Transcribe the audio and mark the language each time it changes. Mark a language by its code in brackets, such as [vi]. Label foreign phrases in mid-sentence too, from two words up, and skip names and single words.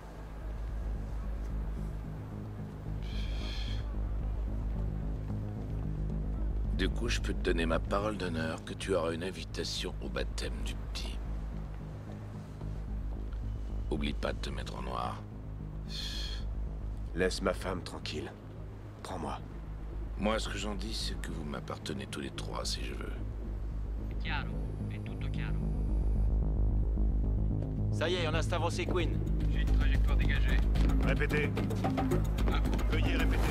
[fr] Du coup, je peux te donner ma parole d'honneur que tu auras une invitation au baptême du petit. Oublie pas de te mettre en noir. Laisse ma femme tranquille. Prends-moi. Moi, ce que j'en dis, c'est que vous m'appartenez tous les trois, si je veux. [it] È chiaro, è tutto chiaro. [fr] Ça y est, on a Stavros et Queen. J'ai une trajectoire dégagée. Répétez. À vous. Veuillez répéter.